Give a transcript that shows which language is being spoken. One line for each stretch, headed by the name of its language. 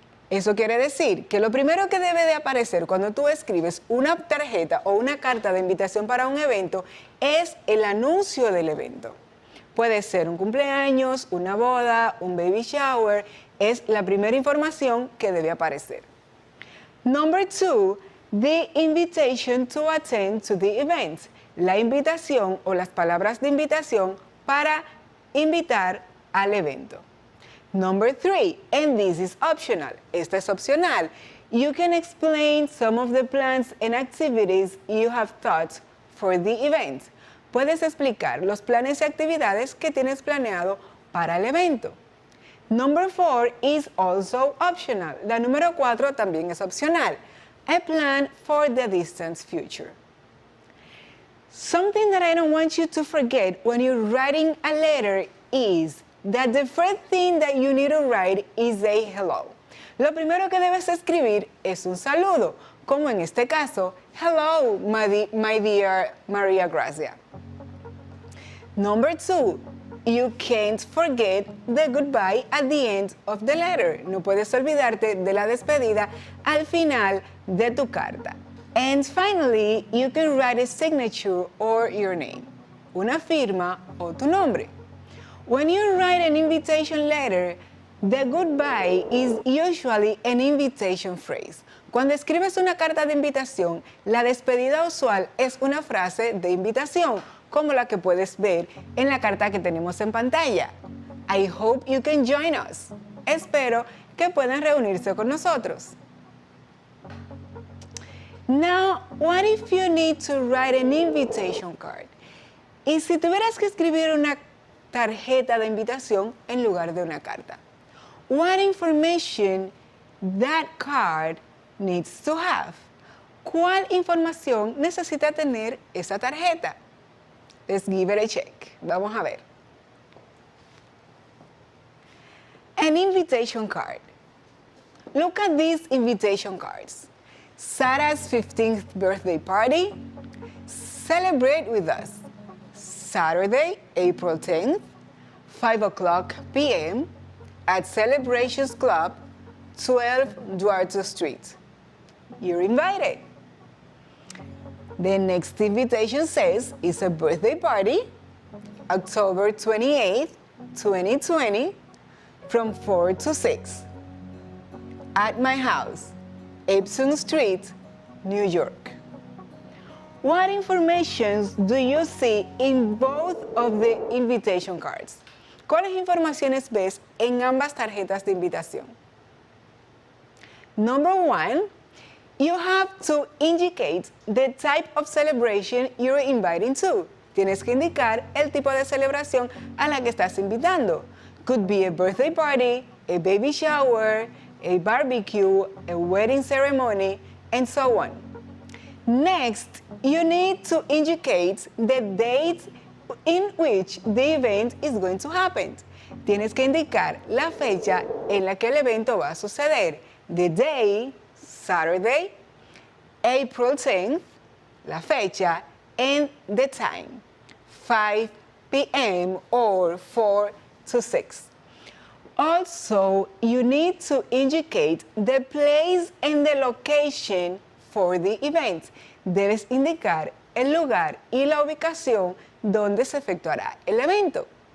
Spanish: Eso quiere decir que lo primero que debe de aparecer cuando tú escribes una tarjeta o una carta de invitación para un evento es el anuncio del evento. Puede ser un cumpleaños, una boda, un baby shower. Es la primera información que debe aparecer.
English: Number 2, the invitation to attend to the event.
Spanish: La invitación o las palabras de invitación para invitar al evento.
English: Number 3, and this is optional.
Spanish: Esta es opcional.
English: You can explain some of the plans and activities you have thought for the event.
Spanish: Puedes explicar los planes y actividades que tienes planeado para el evento.
English: Number 4 is also optional.
Spanish: La número 4 también es opcional.
English: A plan for the distant future. Something that I don't want you to forget when you're writing a letter is that the first thing that you need to write is a hello.
Spanish: Lo primero que debes escribir es un saludo, como en este caso,
English: hello, my dear
Spanish: Maria Gracia. Number 2,
English: you can't forget the goodbye at the end of the letter.
Spanish: No puedes olvidarte de la despedida al final de tu carta.
English: And finally, you can write a signature or your name,
Spanish: una firma o tu nombre.
English: When you write an invitation letter, the goodbye is usually an invitation phrase.
Spanish: Cuando escribes una carta de invitación, la despedida usual es una frase de invitación, como la que puedes ver en la carta que tenemos en pantalla.
English: I hope you can join us.
Spanish: Espero que puedan reunirse con nosotros.
English: Now, what if you need to write an invitation card?
Spanish: Y si tuvieras que escribir una tarjeta de invitación en lugar de una carta?
English: What information that card needs to have?
Spanish: ¿Cuál información necesita tener esa tarjeta?
English: Let's give it a check.
Spanish: Vamos a ver.
English: An invitation card. Look at these invitation cards. Sarah's 15th birthday party. Celebrate with us. Saturday, April 10th, 5 o'clock p.m. at Celebrations Club, 12 Duarte Street. You're invited. The next invitation says it's a birthday party, October 28th, 2020, from 4 to 6, at my house, Epsom Street, New York. What information do you see in both of the invitation cards?
Spanish: ¿Cuáles informaciones ves en ambas tarjetas de invitación?
English: Number one, you have to indicate the type of celebration you're inviting to.
Spanish: Tienes que indicar el tipo de celebración a la que estás invitando.
English: Could be a birthday party, a baby shower, a barbecue, a wedding ceremony, and so on. Next, you need to indicate the date in which the event is going to happen.
Spanish: Tienes que indicar la fecha en la que el evento va a suceder.
English: The day, Saturday, April 10th, la fecha, and the time, 5 p.m. or 4 to 6. Also, you need to indicate the place and the location for the event.
Spanish: Debes indicar el lugar y la ubicación donde se efectuará el evento.